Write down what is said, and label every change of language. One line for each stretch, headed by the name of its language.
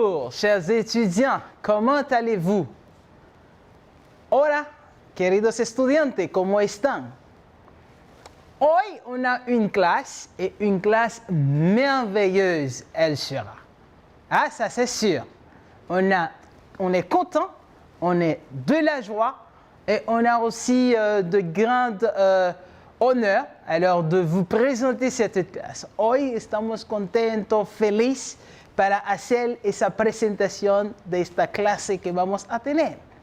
French: chers étudiants, comment allez-vous?
Spanish: Hola, queridos estudiantes, ¿cómo están? Hoy
French: on a une classe et une classe merveilleuse, elle sera. Ah, ça c'est sûr. On est content, on est de la joie et on a aussi de grands honneurs alors de vous présenter cette clase.
Spanish: Hoy estamos contentos, felices para hacer esa presentación de esta clase que vamos a tener.